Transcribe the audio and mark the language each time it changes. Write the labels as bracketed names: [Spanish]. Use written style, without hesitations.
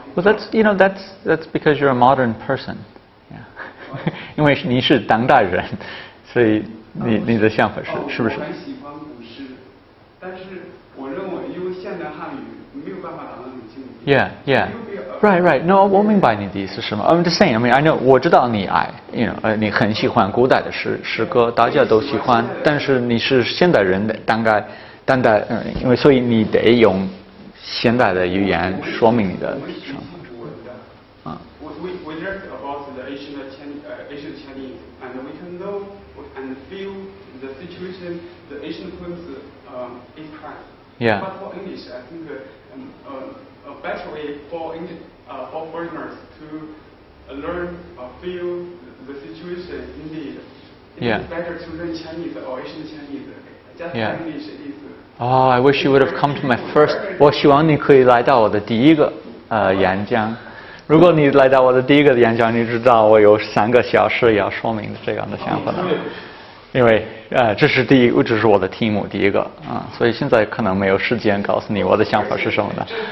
[English] Well, that's because you're a modern person. Yeah. [Chinese] 因为你是当代人，所以你的想法是不是？我很喜欢古诗，但是我认为因为现代汉语没有办法达到那种境界。 [English] Yeah. Right. No, [Chinese] 我明白你的意思是吗 [English] ？I'm just saying. I mean, I know. [Chinese] 我知道你爱你很喜欢古代的诗歌，大家都喜欢。但是你是现代人的，当代，因为所以你得用现代的语言说明你的想法。 [English] We learned about the Asian Chinese, and we can know and feel the situation the Asian poems express. Yeah. But for English, I think a better way for foreigners to learn or feel the situation indeed. It is better to learn Chinese or Asian Chinese. Just English is. Oh, I wish you would have come to my first. [Chinese] 我希望你可以来到我的第一个演讲。如果你来到我的第一个演讲，你知道我有3个小时要说明这样的想法的，因为这是我的题目第一个所以现在可能没有时间告诉你我的想法是什么的。